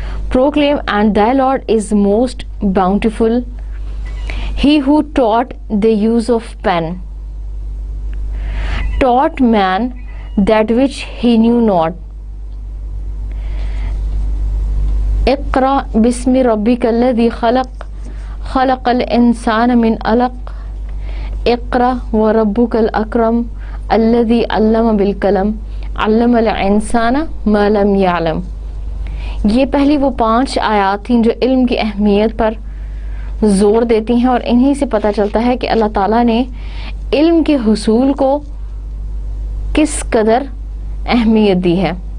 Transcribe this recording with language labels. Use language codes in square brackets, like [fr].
[en] Proclaim, and thy Lord is most bountiful, he who taught the use of pen, taught man that which he knew not. [ar] اقرأ بسم ربك الذي خلق الإنسان من علق اقرأ وربك الأكرم الذي علم بالقلم علم الانسان ما لم يعلم. [ur] یہ پہلی وہ 5 آیات تھیں جو علم کی اہمیت پر زور دیتی ہیں اور انہی سے پتہ چلتا ہے کہ اللہ تعالیٰ نے علم کے حصول کو کس قدر اہمیت دی ہے.